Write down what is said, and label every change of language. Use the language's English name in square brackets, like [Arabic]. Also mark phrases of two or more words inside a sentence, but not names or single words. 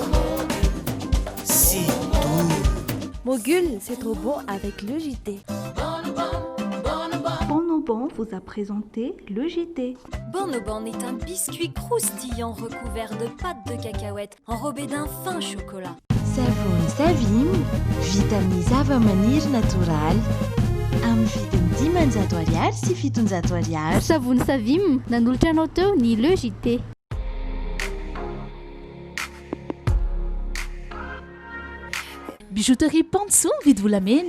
[French] C'est doux. Mogul, c'est trop bon avec le JT. Bonobon vous a présenté le JT. Bonobon est un biscuit croustillant recouvert de pâte de cacahuète enrobé d'un fin chocolat. Savon Savim, [Malagasy] vitamine zava-maniry natural. Amin'ny vidiny 10 ariary sy 700 ariary. Savony Savim nanolotra anao teo ny le JT. Bijouterie Pansou vidy volamena.